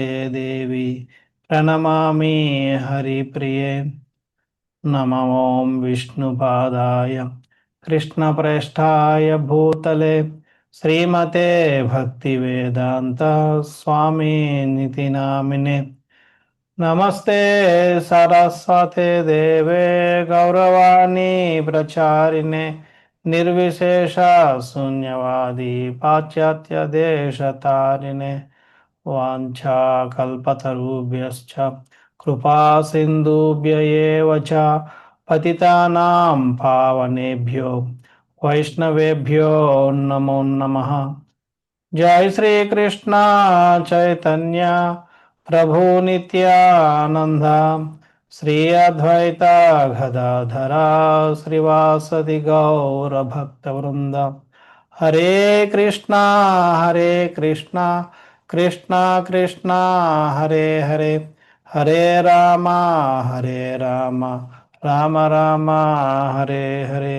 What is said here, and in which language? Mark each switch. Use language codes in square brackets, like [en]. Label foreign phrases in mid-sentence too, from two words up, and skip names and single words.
[sa] దేవి ప్రణమామి హరిప్రియే నమో విష్ణుపాదాయ కృష్ణప్రేష్ఠాయ భూతలే శ్రీమతే భక్తివేదాంత స్వామినితి నామినే నమస్తే సరస్వతే దేవే గౌరవాణి ప్రచారిణే నిర్విశేష శూన్యవాది పాశ్చాత్య దేశతారిణే వాంఛాకల్పతరుభ్యశ్చ కృపా సింధుభ్య ఏవ చ పతితానాం పావనేభ్యో వైష్ణవేభ్యో నమో నమః. జై శ్రీకృష్ణ చైతన్య ప్రభు నిత్యానంద శ్రీ అద్వైత గదాధరా శ్రీవాసది గౌరభక్తవృంద. హరే కృష్ణ కృష్ణ కృష్ణ హరే హరే, హరే రామ రామ రామ హరే హరే.